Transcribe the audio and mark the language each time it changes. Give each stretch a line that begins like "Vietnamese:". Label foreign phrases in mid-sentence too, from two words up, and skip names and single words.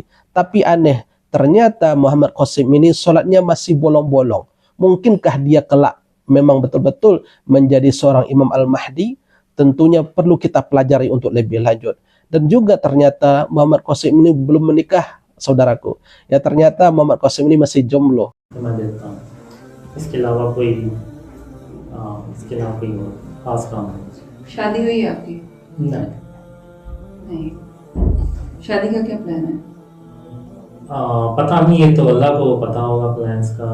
Indonesian: Tapi aneh, ternyata Muhammad Qasim ini sholatnya masih bolong-bolong. Mungkinkah dia kelak memang betul-betul menjadi seorang Imam Al-Mahdi? Tentunya perlu kita pelajari untuk lebih lanjut. Dan juga ternyata Muhammad Qasim ini belum menikah, saudaraku. Ya, ternyata Muhammad Qasim ini masih jomblo.
Hindi: मैं देता हूँ इसके अलावा कोई खास काम है शादी हुई है आपकी? नहीं नहीं। शादी का क्या प्लान है? पता नहीं, ये तो अल्लाह को पता होगा प्लान्स का।